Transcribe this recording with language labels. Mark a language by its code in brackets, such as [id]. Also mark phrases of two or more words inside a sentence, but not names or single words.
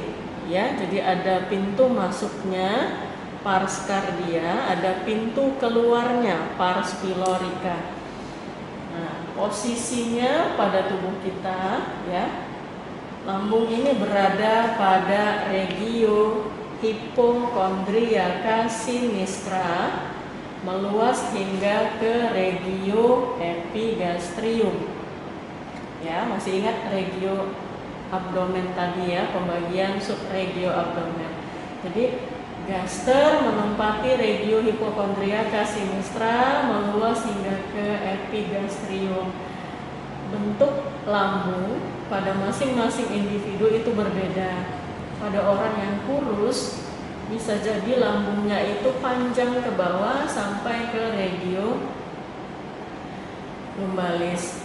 [id] Ya, jadi ada pintu masuknya [la] pars cardia, [id] ada pintu keluarnya [la] pars pylorica. [id] Nah, posisinya pada tubuh kita, ya, lambung ini berada pada [la] regio hipokondriaca sinistra, [id] meluas hingga ke [la] regio epigastrium. [id] Ya, masih ingat [la] regio abdomen [id] tadi ya, pembagian [la] subregio abdomen. [id] Jadi gaster menempati [la] regio hipokondriaca sinistra, [id] meluas hingga ke epigastrium. Bentuk lambung pada masing-masing individu itu berbeda. Pada orang yang kurus bisa jadi lambungnya itu panjang ke bawah sampai ke [la] regio lumbalis.